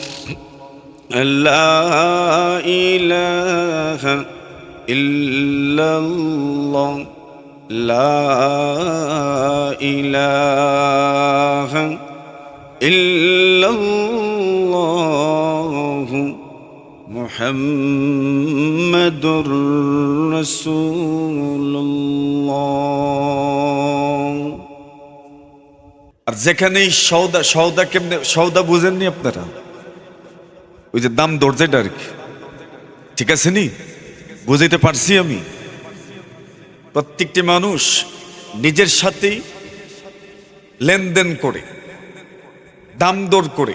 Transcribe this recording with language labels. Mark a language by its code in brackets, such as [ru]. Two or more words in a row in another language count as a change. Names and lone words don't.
[ar] لا الہ الا اللہ، لا الہ الا اللہ، محمد رسول اللہ۔ [bn] আর যেখানেই সওদা কেমনে সওদা বুঝেননি আপনারা, ওই যে দাম দর যেটা আর কি, ঠিক আছে নি, বুঝাইতে পারছি আমি? প্রত্যেকটি মানুষ নিজের সাথেই লেনদেন করে, দাম দর করে।